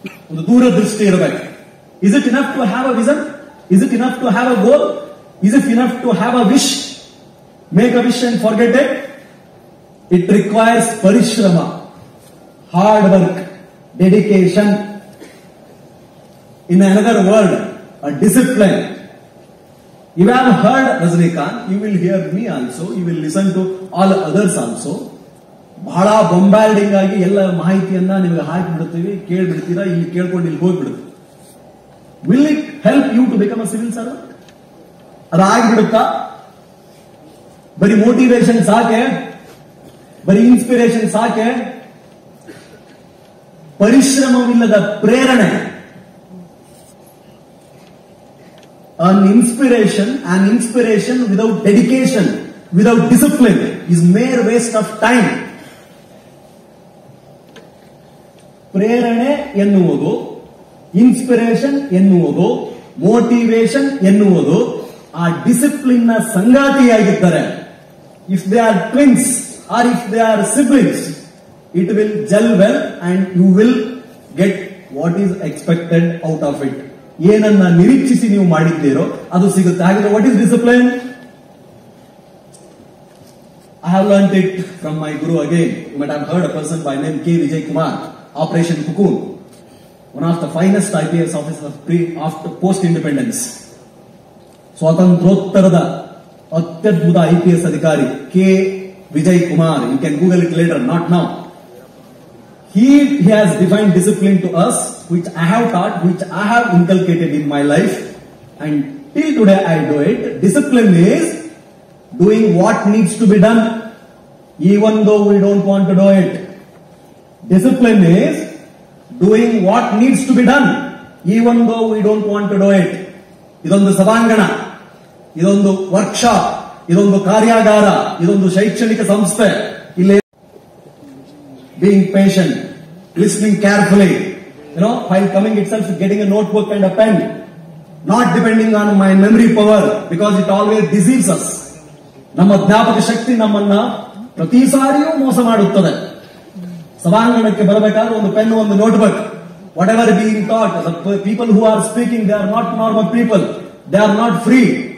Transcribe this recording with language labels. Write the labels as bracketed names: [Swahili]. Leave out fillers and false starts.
[Kannada] ಒಂದು ದೂರದೃಷ್ಟಿ ಇರಬೇಕು. [English] Is it enough to have a vision? Is it enough to have a goal? Is it enough to have a wish? Make a wish and forget it? It requires ಪರಿಶ್ರಮ, hard work, dedication. In another word, a discipline. You have heard Rajnikant, you will hear me also, you will listen to all others also. [Kannada] ಬಹಳ ಬೊಂಬಾಲ್ಡಿಂಗ್ ಆಗಿ ಎಲ್ಲ ಮಾಹಿತಿಯನ್ನ ನಿಮಗೆ ಹಾಕಿಬಿಡ್ತೀವಿ, ಕೇಳ್ಬಿಡ್ತೀರಾ, ಇಲ್ಲಿ ಕೇಳ್ಕೊಂಡು ಇಲ್ಲಿ ಹೋಗ್ಬಿಡುತ್ತೆ. [English] Will it help you to become a civil servant? [Kannada] ಅದಾಗ್ಬಿಡುತ್ತಾ? ಬರೀ ಮೋಟಿವೇಶನ್ ಸಾಕೆ? ಬರೀ ಇನ್ಸ್ಪಿರೇಷನ್ ಸಾಕೆ? ಪರಿಶ್ರಮವಿಲ್ಲದ ಪ್ರೇರಣೆ, [English] an inspiration without dedication, without discipline is mere waste of time. [Kannada] ಪ್ರೇರಣೆ ಎನ್ನುವುದು, ಇನ್ಸ್ಪಿರೇಷನ್ ಎನ್ನುವುದು, ಮೋಟಿವೇಶನ್ ಎನ್ನುವುದು ಆ ಡಿಸಿಪ್ಲಿನ್ ನ ಸಂಗಾತಿಯಾಗಿದ್ದರೆ, [English] If they are twins or if they are siblings, it will gel well and you will get what is expected out of it. [Kannada] ಏನನ್ನ ನಿರೀಕ್ಷಿಸಿ ನೀವು ಮಾಡಿದ್ದೀರೋ ಅದು ಸಿಗುತ್ತೆ. ಹಾಗಿದ್ರೆ [English] What is discipline? I have learnt it from my guru again. You might have heard a person by name K. Vijay Kumar, Operation Cocoon, one of the finest IPS officers after post-independence. [Kannada] ಸ್ವಾತಂತ್ರ್ಯೋತ್ತರದ ಅತ್ಯದ್ಭುತ IPS ಅಧಿಕಾರಿ K. Vijay Kumar. [English] You can Google it later, not now. He has defined discipline to us, which I have taught, which I have inculcated in my life, and till today I do it. Discipline is doing what needs to be done, even though we don't want to do it. Discipline is doing what needs to be done, even though we don't want to do it. [Kannada] ಇದೊಂದು ಸಭಾಂಗಣ, ಇದೊಂದು workshop, ಇದೊಂದು ಕಾರ್ಯಾಗಾರ, ಇದೊಂದು ಶೈಕ್ಷಣಿಕ ಸಂಸ್ಥೆ. ಇಲ್ಲಿ [English] being patient, listening carefully, while coming itself, getting a notebook and a pen, not depending on my memory power, because it always deceives us. [Kannada] ನಮ್ಮ ಜ್ಞಾಪಕ ಶಕ್ತಿ ನಮ್ಮನ್ನ ಪ್ರತಿ ಸಾರಿಯೂ ಮೋಸ ಮಾಡುತ್ತದೆ. ಸಭಾಂಗಣಕ್ಕೆ ಬರಬೇಕಾದ್ರೆ ಒಂದು ಪೆನ್, ಒಂದು notebook, [English] Whatever being taught. The people who are speaking, they are not normal people. They are not free.